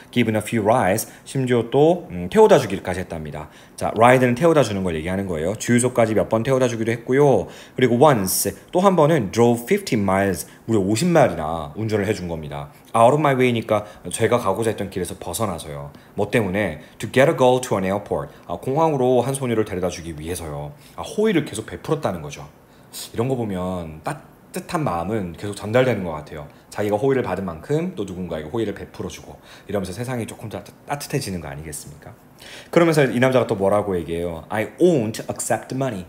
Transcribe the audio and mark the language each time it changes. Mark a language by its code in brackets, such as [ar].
[en] given a few rides, [ko] 심지어 또 태워다 주기까지 했답니다. 자, ride는 태워다 주는 걸 얘기하는 거예요. 주유소까지 몇 번 태워다 주기도 했고요. 그리고 once, 또 한 번은 [en] drove 15 miles, [ko] 무려 50마일이나 운전을 해준 겁니다. [en] out of my way [ko] 니까 제가 가고자 했던 길에서 벗어나서요. 뭐 때문에? [en] to get a girl to an airport, [ko] 공항으로 한 소녀를 데려다 주기 위해서요. 호의를 계속 베풀었다는 거죠. 이런 거 보면 따뜻한 마음은 계속 전달되는 것 같아요. 자기가 호의를 받은 만큼 또 누군가에게 호의를 베풀어주고 이러면서 세상이 조금 더 따뜻해지는 거 아니겠습니까? 그러면서 이 남자가 또 뭐라고 얘기해요? [en] I won't accept money.